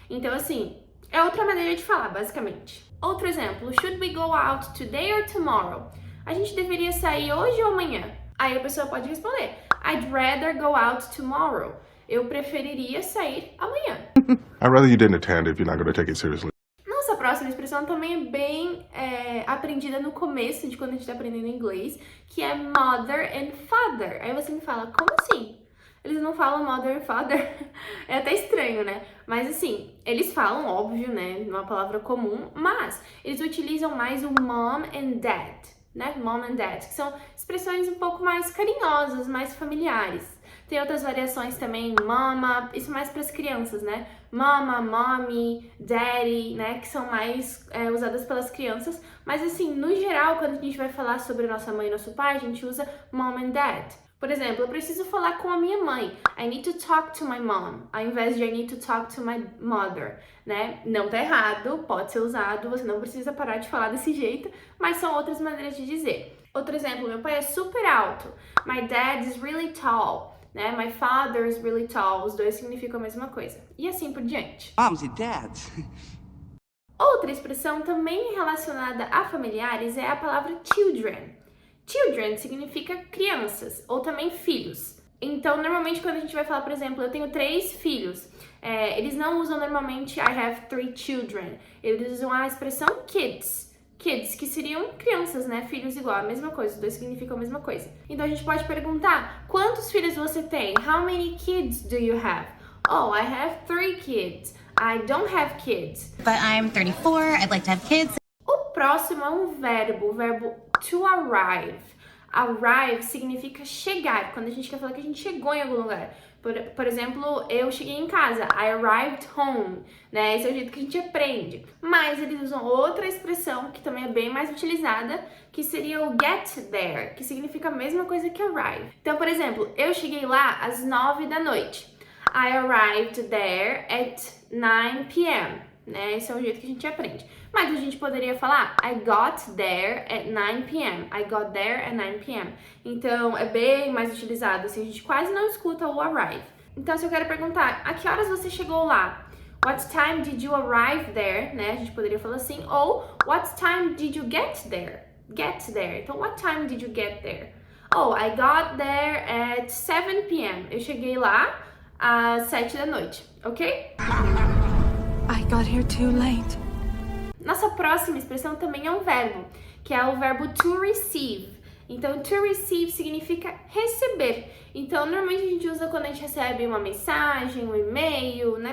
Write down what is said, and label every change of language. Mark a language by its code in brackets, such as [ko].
[pt] Então, assim, é outra maneira de falar, basicamente. Outro exemplo, [en] should we go out today or tomorrow? [pt] A gente deveria sair hoje ou amanhã? Aí a pessoa pode responder [en] I'd rather go out tomorrow. [pt] Eu preferiria sair amanhã. [en] I'd rather you didn't attend if you're not going to take it seriously. [pt] Nossa próxima expressão também é bem aprendida no começo de quando a gente tá aprendendo inglês, que é mother and father. Aí você me fala, como assim? Eles não falam mother and father? É até estranho, né? Mas assim, eles falam, óbvio, né? Uma palavra comum, mas eles utilizam mais o mom and dad, né? Mom and dad, que são expressões um pouco mais carinhosas, mais familiares. Tem outras variações também, mama, isso mais para as crianças, né? Mama, mommy, daddy, né? Que são mais usadas pelas crianças. Mas assim, no geral, quando a gente vai falar sobre nossa mãe e nosso pai, a gente usa mom and dad. Por exemplo, eu preciso falar com a minha mãe. [en] I need to talk to my mom, [pt] ao invés de [en] I need to talk to my mother, né? [pt] Não tá errado, pode ser usado, você não precisa parar de falar desse jeito, mas são outras maneiras de dizer. Outro exemplo, meu pai é super alto. [en] My dad is really tall. Né? My father is really tall. [pt] Os dois significam a mesma coisa. E assim por diante. [en] Moms and dads. [pt] Outra expressão também relacionada a familiares é a palavra children. Children significa crianças ou também filhos. Então, normalmente quando a gente vai falar, por exemplo, eu tenho 3 filhos, eles não usam normalmente [en] I have 3 children. [pt] Eles usam a expressão kids. Kids, que seriam crianças, né? Filhos igual, a mesma coisa, os dois significam a mesma coisa. Então a gente pode perguntar, quantos filhos você tem? [en] How many kids do you have? Oh, I have 3 kids. I don't have kids. But I'm 34, I'd like to have kids. [pt] O próximo é um verbo, o verbo to arrive. Arrive significa chegar, quando a gente quer falar que a gente chegou em algum lugar. Por exemplo, eu cheguei em casa, [en] I arrived home, [pt] né? Esse é o jeito que a gente aprende. Mas eles usam outra expressão que também é bem mais utilizada, que seria o get there, que significa a mesma coisa que arrive. Então, por exemplo, eu cheguei lá às 9 da noite. [en] I arrived there at 9 p.m., [pt] né? Esse é o jeito que a gente aprende. Mas a gente poderia falar [en] I got there at 9 p.m. I got there at 9 p.m. [pt] Então, é bem mais utilizado, assim, a gente quase não escuta o arrive. Então, se eu quero perguntar, a que horas você chegou lá? [en] What time did you arrive there? [pt] Né? A gente poderia falar assim. [en] Ou, what time did you get there? Get there. Então, what time did you get there? Oh, I got there at 7 p.m. [pt] Eu cheguei lá às 7 da noite, ok? [en] I got here too late. [pt] Nossa próxima expressão também é um verbo, que é o verbo to receive. Então, to receive significa receber. Então, normalmente a gente usa quando a gente recebe uma mensagem, um e-mail, né?